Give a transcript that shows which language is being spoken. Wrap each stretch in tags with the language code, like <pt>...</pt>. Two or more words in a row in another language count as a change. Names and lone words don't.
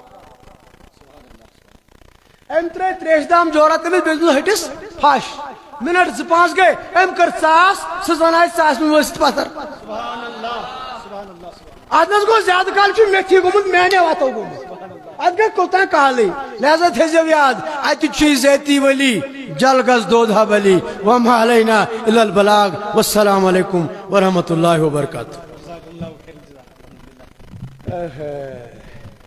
<ks>أمۍ ترٲے تریش دام جورا تٔمِس بیٚیہِ دِژ ۂٹِس پھش منٹ 2-5 گٔے أمۍ کٔر ژاس سٕژ ون آیہِ ژاسہِ منٛز ؤسِتھ پتھر اتھ نہ گوٚو زیادٕ کال چھُ میتھی گوٚمُت میانیو اتھو گوٚمُت اتھ گٔے کوتاہ کالٕے لہذا تھٲیزیو یاد اتہِ چھُے ذٲتی ولی جلگس دودھا بلی</ks> <ar>وما علینا الا البلاغ والسلام علیکم ورحمۃ اللہ وبرکاتہ.</ar>